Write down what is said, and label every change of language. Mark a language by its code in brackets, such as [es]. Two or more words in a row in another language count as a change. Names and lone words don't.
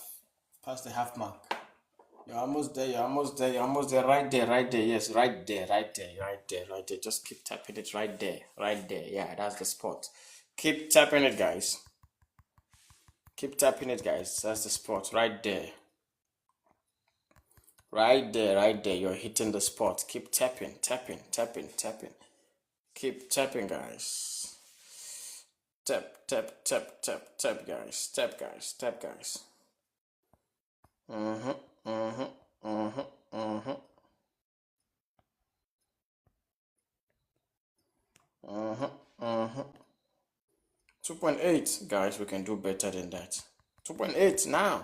[en] Passed the half mark. You're almost there. You're almost there. You're almost there. Right there. Right there. Yes. Right there. Right there. Right there. Right there. Just keep tapping it. Right there. Right there. Yeah. That's the spot. Keep tapping it, guys. Keep tapping it, guys. That's the spot. Right there. Right there, right there. You're hitting the spot. Keep tapping, tapping, tapping, tapping. Keep tapping, guys. Tap, tap, tap, tap, tap, guys. Tap, guys. Tap, guys. Mm-hmm, mm-hmm, mm-hmm, mm-hmm. Mm-hmm, mm-hmm. 2.8, guys. We can do better than that. 2.8 now.